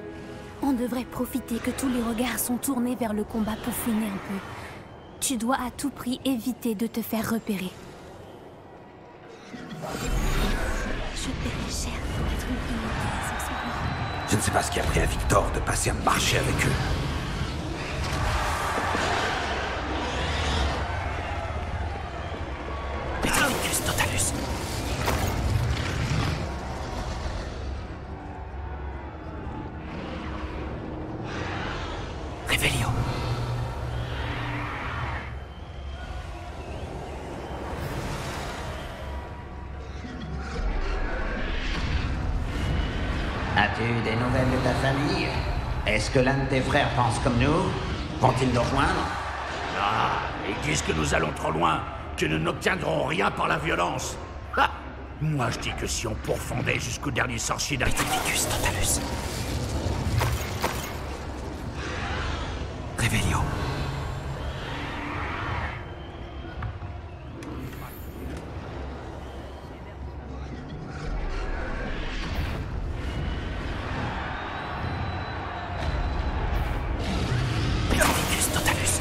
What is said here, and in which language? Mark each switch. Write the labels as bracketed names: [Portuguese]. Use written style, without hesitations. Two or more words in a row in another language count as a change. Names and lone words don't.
[French] On devrait profiter que tous les regards sont tournés vers le combat pour fouiner un peu. Tu dois à tout prix éviter de te faire repérer. Je paierai cher pour être une princesse en ce moment. Je ne sais pas ce qui a pris à Victor de passer un marché avec eux. Metricus Totalus. Revelio. As-tu des nouvelles de ta famille? Est-ce que l'un de tes frères pense comme nous? Vont-ils nous rejoindre? Ah, ils disent que nous allons trop loin, que nous n'obtiendrons rien par la violence. Ha! Moi, je dis que si on pourfondait jusqu'au dernier sorcier d'Artificus Totalus. Revelio. Metricus Totalus.